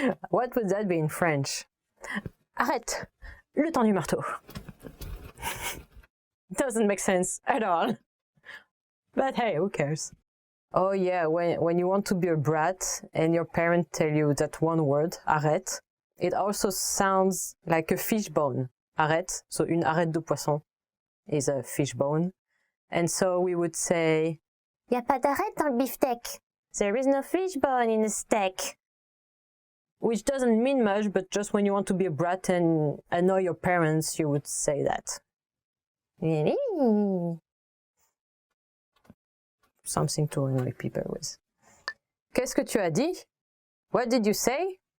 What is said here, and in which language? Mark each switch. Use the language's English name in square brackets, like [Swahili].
[English] What would that be in French? [French] Arrête. Le temps du marteau. [English] Doesn't make sense at all. But hey, who cares? Oh yeah, when you want to be a brat and your parents tell you that one word, arrête, it also sounds like a fish bone. Arrête, so [French] une arête de poisson [English] is a fish bone. And so we would say, [French] y a pas d'arête dans le beefsteak. [English] There is no fish bone in the steak. Which doesn't mean much, but just when you want to be a brat and annoy your parents, you would say that. Something to annoy people with. [French] Qu'est-ce que tu as dit? [English] What did you say?